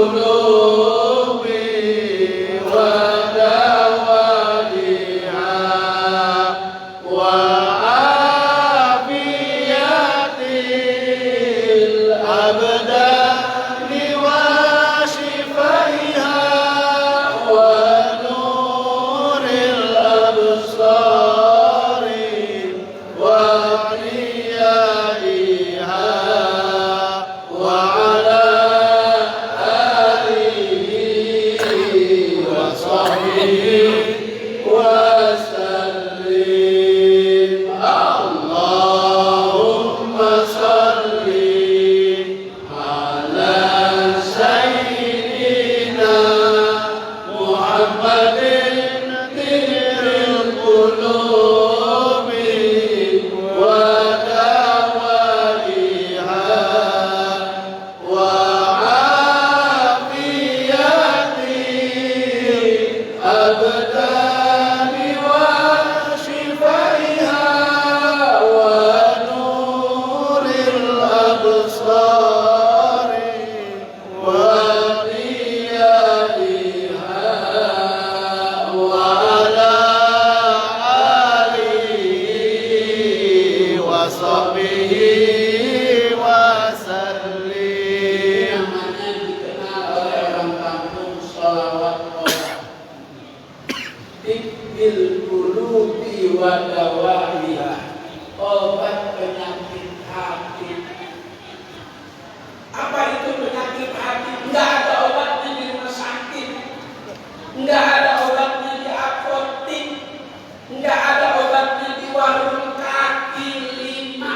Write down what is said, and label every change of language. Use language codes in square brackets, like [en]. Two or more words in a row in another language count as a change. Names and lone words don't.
[ar] القلوب ودوائها وعافية الأبدان وشفائها و نور الأبصار وضيائها وعلى آله وصحبه وسلم. اللهم صل على سيدنا محمد طب القلوب و دوائها وعافية الأبدان وشفائها و نور الأبصار وضيائها وعلى آله وصحبه وسلم. [id] Namanya dikenal oleh orang kampung sholawat obat. [ar] طب القلوب ودوائها, [id] obat penyakit hati. Apa itu penyakit hati? Enggak ada obatnya di rumah sakit, enggak ada obatnya di apotik, enggak ada obatnya di warung kaki lima.